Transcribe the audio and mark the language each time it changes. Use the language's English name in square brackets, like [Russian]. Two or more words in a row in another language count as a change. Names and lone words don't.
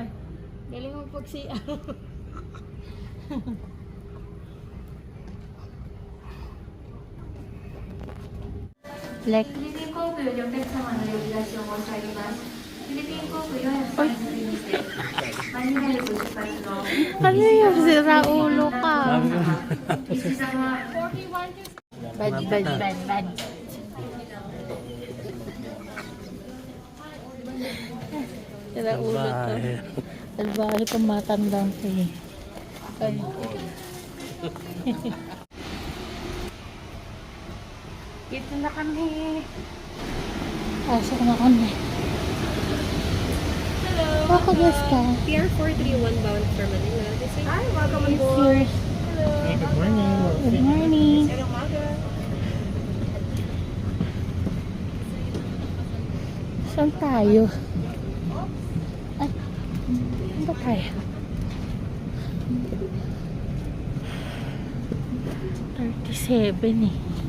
[Filipino] Galingan mo pag CR. Like, [Japanese] フィリピン航空よりお客様の呼び出しを申し上げます。フィリピン航空403になりまして、マニラへご出発の [Filipino] ano yung sira ulo ka? 西澤 Bad. Sira ulo to. Salbahe pang matandang to eh. Ay. Dito na kami. Pasok na kami. Hello. Ako guys ka. [English] PR 431 bound for Manila. Hi, welcome on Yes, board. yours. Good morning. Good morning. [Filipino] Magandang umaga. Saan tayo? Ay, saan ba tayo? 37 eh.